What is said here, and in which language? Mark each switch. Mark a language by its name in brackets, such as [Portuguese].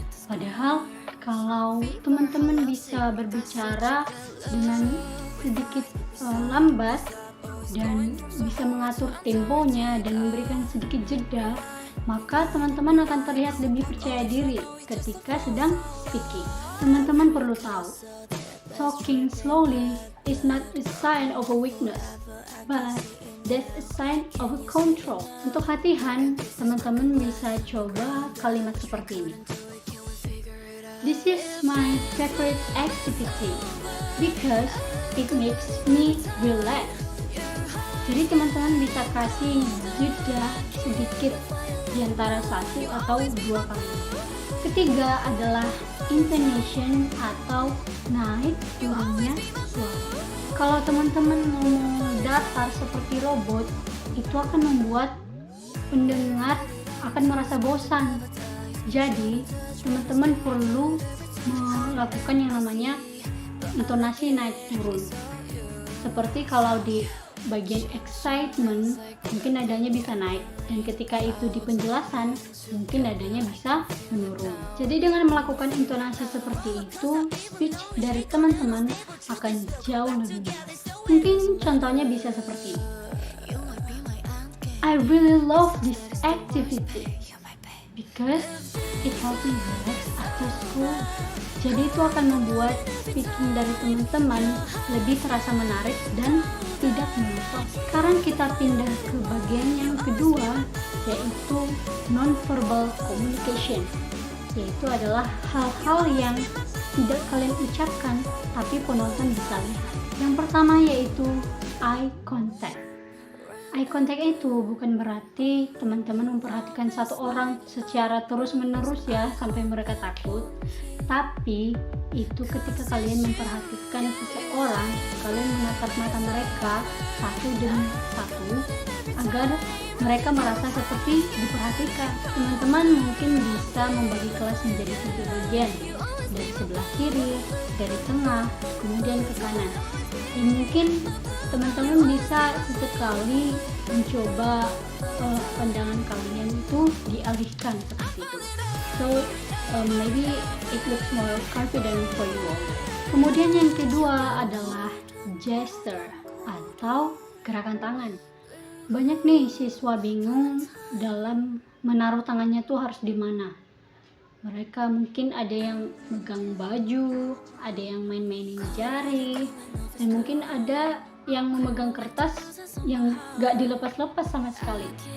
[Indonesian] Padahal kalau teman-teman bisa berbicara dengan sedikit lambat dan bisa mengatur temponya dan memberikan sedikit jeda, maka teman-teman akan terlihat lebih percaya diri ketika sedang speaking. Teman-teman perlu tahu, [English] talking slowly is not a sign of a weakness, but that's a sign of a control. [Indonesian] Untuk latihan, teman-teman bisa coba kalimat seperti ini. [English] This is my favorite activity because it makes me relax. [Indonesian] Jadi teman-teman bisa kasih jeda sedikit di antara 1 atau 2 kalimat. Ketiga adalah intonation atau naik turunnya suara. Kalau teman-teman ngomong datar seperti robot, itu akan membuat pendengar akan merasa bosan. Jadi, teman-teman perlu melakukan yang namanya intonasi naik turun. Seperti kalau di bagian excitement, mungkin nadanya bisa naik, dan ketika itu di penjelasan, mungkin nadanya bisa menurun. Jadi dengan melakukan intonasi seperti itu, speech dari teman-teman akan jauh lebih jelas. Mungkin contohnya bisa seperti ini. [English] I really love this activity because it helps me relax after school. [Indonesian] Jadi itu akan membuat speaking dari teman-teman lebih terasa menarik dan tidak monoton. Sekarang kita pindah ke bagian yang kedua, yaitu non-verbal communication, yaitu adalah hal-hal yang tidak kalian ucapkan tapi penonton bisa lihat. Yang pertama yaitu eye contact. Eye contact itu bukan berarti teman-teman memperhatikan satu orang secara terus-menerus ya sampai mereka takut, tapi itu ketika kalian memperhatikan seseorang, kalian menatap mata mereka satu demi satu agar mereka merasa seperti diperhatikan. Teman-teman mungkin bisa membagi kelas menjadi 3 bagian, dari sebelah kiri, dari tengah, kemudian ke kanan. Dan mungkin teman-teman bisa sesekali mencoba pandangan kalian itu dialihkan seperti itu. [English] So maybe it looks more confident for you all. [Indonesian] Kemudian yang kedua adalah gesture atau gerakan tangan. Banyak nih siswa bingung dalam menaruh tangannya tuh harus di mana. Mereka mungkin ada yang megang baju, ada yang main-mainin jari, dan mungkin ada yang memegang kertas yang gak dilepas-lepas sama sekali.